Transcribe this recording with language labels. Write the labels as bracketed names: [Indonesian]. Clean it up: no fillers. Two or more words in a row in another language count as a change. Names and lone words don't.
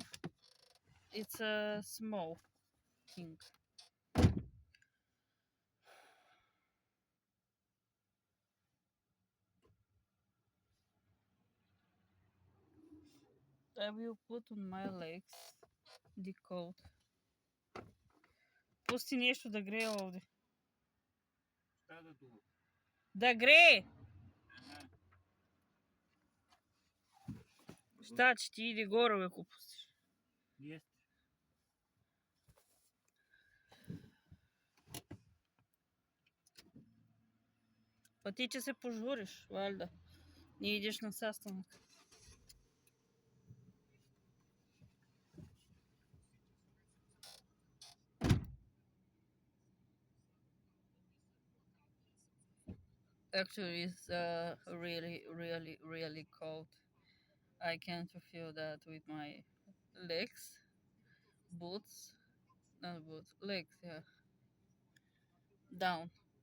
[English] It's a small thing. I will put on my legs the coat. [Serbian] Pusti nešto da gre ovde. Šta da duva? Da gre! Šta će ti ide gore uvek upustiš? Jeste. Pa ti će se požuriš, valjda. Ne ideš na sastanak. [English] Actually, it's really, really, really cold. I can't feel that with my legs, boots, not boots, legs, yeah, down.